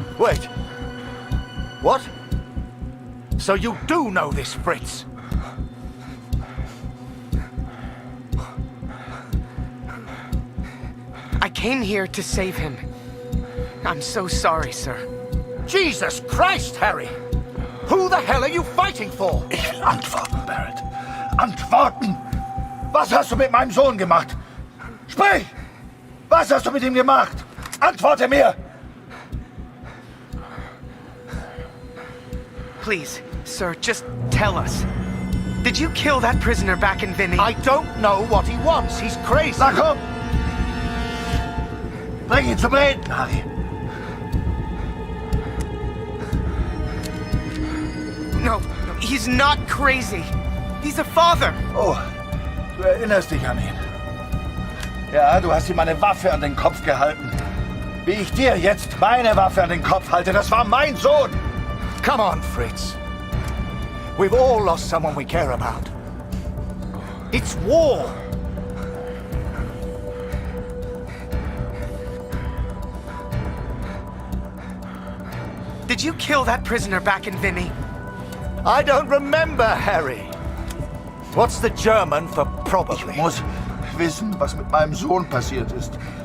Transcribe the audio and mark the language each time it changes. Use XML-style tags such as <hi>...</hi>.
<en>Wait. What? So you do know this Fritz? I came here to save him. I'm so sorry, sir. Jesus Christ, Harry! Who the hell are you fighting for?</en> <de>Ich will antworten, Barrett. Antworten! Was hast du mit meinem Sohn gemacht? Sprich! Was hast du mit ihm gemacht? Antworte mir!</de> <en>Please, sir, just tell us. Did you kill that prisoner back in Vinny? I don't know what he wants. He's crazy.</en> <de>Na komm! Bring ihn zum Reden, Harry.</de> <en>No, he's not crazy. He's a father.</en> <de>Oh, du erinnerst dich an ihn. Ja, du hast ihm eine Waffe an den Kopf gehalten. Wie ich dir jetzt meine Waffe an den Kopf halte, das war mein Sohn.</de> <en>Come on, Fritz. We've all lost someone we care about. It's war. Did you kill that prisoner back in Vinny? I don't remember, Harry. What's the German for probably?</en> <de>Ich muss wissen, was mit meinem Sohn passiert ist.</de>